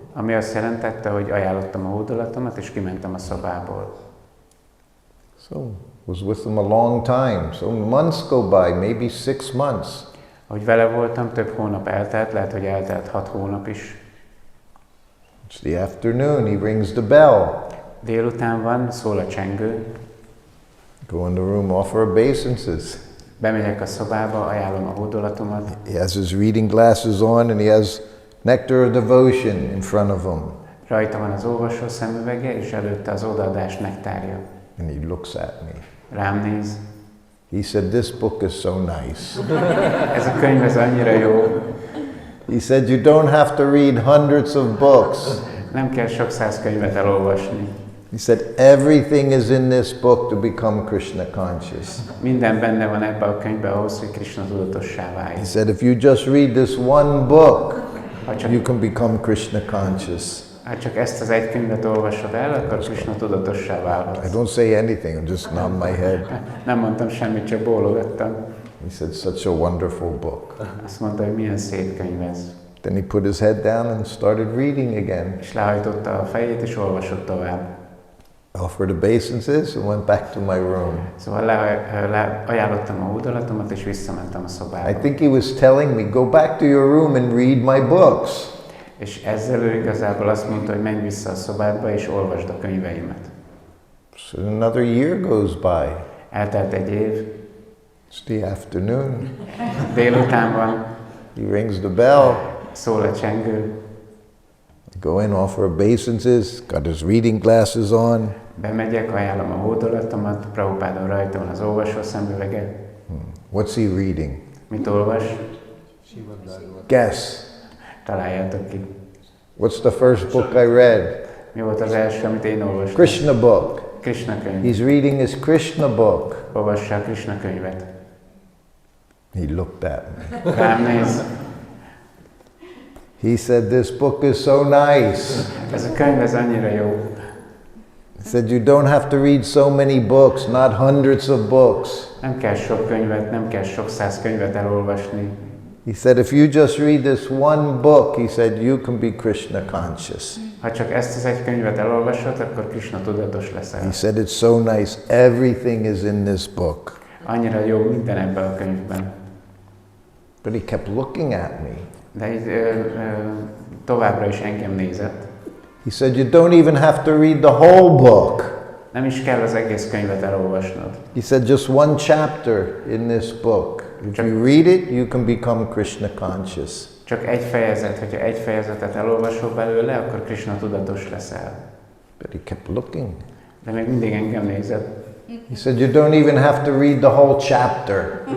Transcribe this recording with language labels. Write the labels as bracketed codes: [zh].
[hu] Ami azt jelentette, hogy ajánlottam a hódolatomat és kimentem a szobából. [en] So was with them a long time. So months go by, maybe 6 months. [hu] Ahogy vele voltam, több hónap eltelt, lehet, hogy eltelt 6 hónap is. [en] It's the afternoon, he rings the bell. [hu] Délután van, szól a csengő. [en] Go in the room, offer obeisances. [hu] Bemegyek a szobába, ajánlom a hódolatomat. [en] He has his reading glasses on and he has nectar of devotion in front of him. [hu] Rajta van az olvasó szemüvege, és előtte az odaadás nektárja. [en] And he looks at me. [hu] Rám néz. [en] He said, this book is so nice. [hu] Ez a könyv ez annyira jó. [en] He said, you don't have to read hundreds of books. [hu] Nem kell sok száz könyvet elolvasni. [en] He said, everything is in this book to become Krishna conscious. [hu] Minden benne van ebben a könyvben ahhoz, hogy Krishna tudatossá válj. [en] He said, if you just read this one book, [hu] csak, [en] you can become Krishna conscious. [hu] Ha csak ezt az egy könyvet olvasod el, akkor Krishna tudatossá válhatsz. [en] I don't say anything, I just nod my head. [hu] Nem mondtam semmit, csak bólogattam. [en] He said, such a wonderful book. [hu] Azt mondta, hogy milyen szép könyv ez. [en] Then he put his head down and started reading again. [hu] És lehajtotta a fejét, és olvasott tovább. [en] Offered obeisances and went back to my room. [hu] Szóval ajánlottam a hódolatomat, és visszamentem a szobába. [en] I think he was telling me, go back to your room and read my books. [hu] És ezzel ő igazából azt mondta, hogy menj vissza a szobádba, és olvasd a könyveimet. [en] So another year goes by. [hu] Eltelt egy év. [en] It's the afternoon. [hu] Délután van. [en] He rings the bell. [hu] Szól a csengő. [en] I go in, offer obeisances, got his reading glasses on. [hu] Bemegyek, ajánlom a hódolatomat, Prabhupádon rajta van az olvasó szemüvege. [en] What's he reading? [hu] Mit olvas? [en] Guess. [hu] Találjátok ki. [en] What's the first book I read? [hu] Mi volt az első, amit én olvastam? [en] Krishna book. [hu] Krishna könyv. [en] He's reading his Krishna book. [hu] Olvassa a Krishna könyvet. [en] He looked at me. [hu] Rám néz. [en] He said, this book is so nice. [hu] Ez a könyv ez annyira jó. [en] He said, you don't have to read so many books, not hundreds of books. [hu] Nem kell sok könyvet, nem kell sok száz könyvet elolvasni. [en] He said, if you just read this one book, he said, you can be Krishna conscious. [hu] Ha csak ezt az egy könyvet elolvasod, akkor Krishna tudatos leszel. [en] He said, it's so nice. Everything is in this book. [hu] Annyira jó minden ebben a könyvben. [en] But he kept looking at me. [hu] De így továbbra is engem nézett. [en] He said, you don't even have to read the whole book. [hu] Nem is kell az egész könyvet elolvasnod. [en] He said, just one chapter in this book. If you read it, you can become Krishna conscious. [hu] Csak egy fejezet, hogyha egy fejezetet elolvasol belőle, akkor Krishna tudatos leszel. [en] But he kept looking. [hu] De még mindig engem nézett. [en] He said, you don't even have to read the whole chapter.